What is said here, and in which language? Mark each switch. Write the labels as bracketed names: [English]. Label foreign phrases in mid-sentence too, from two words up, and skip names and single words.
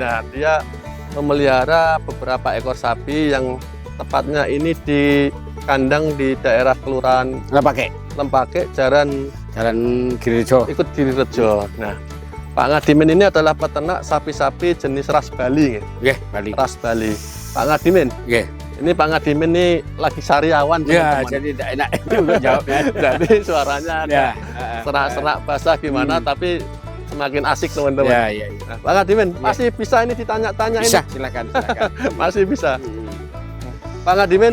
[Indonesian] Nah, dia memelihara beberapa ekor sapi yang tepatnya ini di kandang di daerah Kelurahan Lempake, Jalan Girirejo. ikut Girirejo. Nah, Pak Ngadimin ini adalah peternak sapi-sapi jenis ras Bali. Nggih, Bali. Ras Bali. Pak Ngadimin, Nggih. ini Pak Ngadimin ini lagi sariawan. Ya, teman-teman. jadi tidak enak untuk jawabnya. Jadi suaranya ada Ya. serak-serak basah gimana, tapi semakin asik teman-teman. Ya, ya, ya. Nah, Pak Ngadimin, Ya. masih bisa ini ditanya-tanya Bisa, ini? silakan. Masih bisa. Pak Ngadimin,